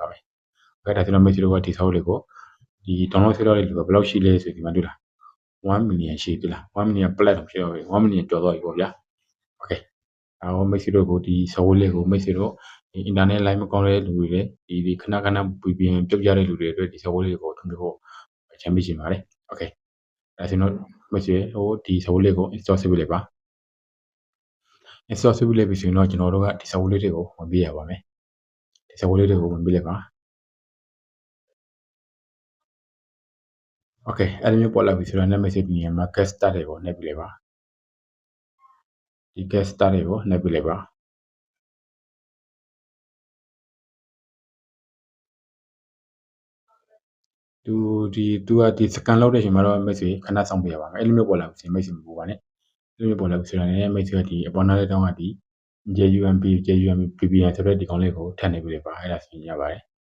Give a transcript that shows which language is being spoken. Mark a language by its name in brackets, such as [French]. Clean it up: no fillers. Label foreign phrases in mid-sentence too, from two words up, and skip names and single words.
[Burmese] မယ်โอเคဒါဆိုတော့မိတ်ဆွေတို့ကဒီ software လေးကိုဒီ download ဆွဲထားတဲ့လူကဘယ်လောက်ရှိလဲဆိုဒီမှာတွေ့လား1 million ရှိပြီလား1 million plus တော့ဖြစ်တော့ပြီ1 million ကျော်သွားပြီပေါ့ဗျာโอเคအော်မိတ်ဆွေတို့ကိုဒီ software လေးကိုမိတ်ဆွေတို့ဒီ [English] internet line [Burmese] မကောင်းတဲ့လူတွေဒီခဏခဏ VPN ပြုတ်ကြတဲ့လူတွေအတွက်ဒီ software လေးကိုထွန်းပြဖို့ချမ်းပေးချင်ပါတယ်โอเคဒါဆိုတော့မိတ်ဆွေဟိုဒီ software လေးကို install ဆွဲပြလိုက်ပါ install ဆွဲပြလိုက်ပြီဆိုရင်တော့ကျွန်တော်တို့ကဒီ software လေးတွေကိုဝင်ပြရပါမယ်ဒီ software လေးတွေကိုဝင်ပြလိုက်ပါโอเคအဲ့လိုမျိုးပေါ်လာပြီဆိုတော့ [English] net message [Burmese] ပြင်မှာ [English] get started [Burmese] ကိုနှိပ်ပြလိုက်ပါဒီ [English] get started [Burmese] ကိုနှိပ်ပြလိုက်ပါ သူကဒီ scan လုပ်တဲ့အချိန်မှာတော့မိတ်ဆွေခဏစောင့်ပေးရပါမယ်အဲ့လိုမျိုးပေါ်လာပြီမိတ်ဆွေမပူပါနဲ့အဲ့လိုမျိုးပေါ်လာပြီဆိုတော့လည်းမိတ်ဆွေကဒီအပေါ်နားလေးတောင်းကဒီ JUMP VPN ဆိုတဲ့ဒီကောင်လေးကိုထပ်နေပြလိုက်ပါအဲ့ဒါဆိုရင်ရပါတယ်